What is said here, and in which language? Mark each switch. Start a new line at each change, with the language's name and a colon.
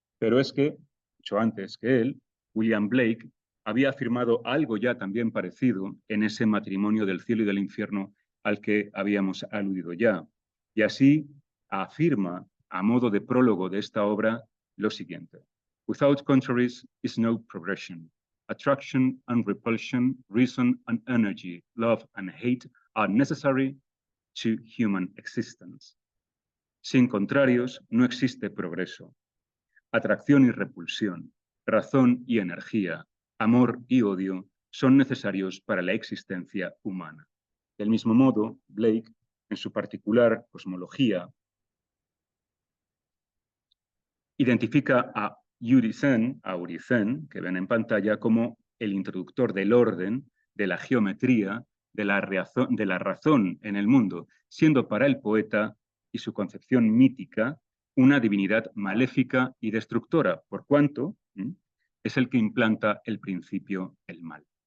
Spanish: Pero es que, mucho antes que él, William Blake había afirmado algo ya también parecido en ese Matrimonio del cielo y del infierno al que habíamos aludido ya. Y así afirma a modo de prólogo de esta obra, lo siguiente.
English: Without contraries is no progression. Attraction and repulsion, reason and energy, love and hate are necessary to human existence.
Spanish: Sin contrarios no existe progreso. Atracción y repulsión, razón y energía, amor y odio son necesarios para la existencia humana. Del mismo modo, Blake, en su particular cosmología, identifica a Urizen, que ven en pantalla, como el introductor del orden, de la geometría, de la razón en el mundo, siendo para el poeta y su concepción mítica una divinidad maléfica y destructora, por cuanto es el que implanta el principio del mal.